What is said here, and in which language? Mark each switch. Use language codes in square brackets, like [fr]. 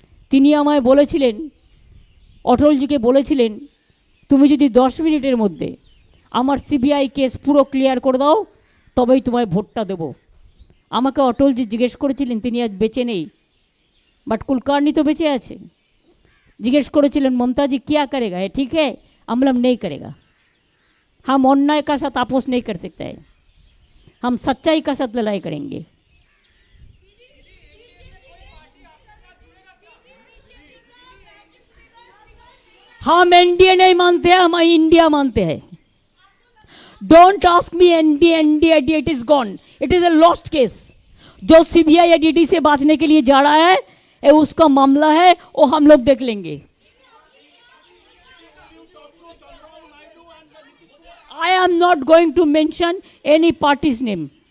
[bn] তিনি আমায় বলেছিলেন, অটলজিকে বলেছিলেন, তুমি যদি 10 মিনিটের মধ্যে আমার সিবিআই কেস পুরো ক্লিয়ার করে দাও তবেই তোমায় ভোটটা দেবো। আমাকে অটলজি জিজ্ঞেস করেছিলেন, তিনি আজ বেঁচে নেই, বাট কুলকার্নি তো বেঁচে আছে। জিজ্ঞেস করেছিলেন, মমতাজি [hi] क्या करेगा, है ठीक है? हम बोला नहीं करेगा। हम अन्याय का साथ আপোষ नहीं कर सकते हैं, हम सच्चाई का साथ लड़ाई करेंगे। हम एनडीए नहीं मानते हैं, हम इंडिया मानते हैं। [en] Don't ask me NDA NDA it is gone, it is a lost case. [hi] जो सीबीआई या डीडी से बांचने के लिए जा रहा है, ये उसका मामला है, वो हम लोग देख लेंगे। [en] I am not going to mention any party's name.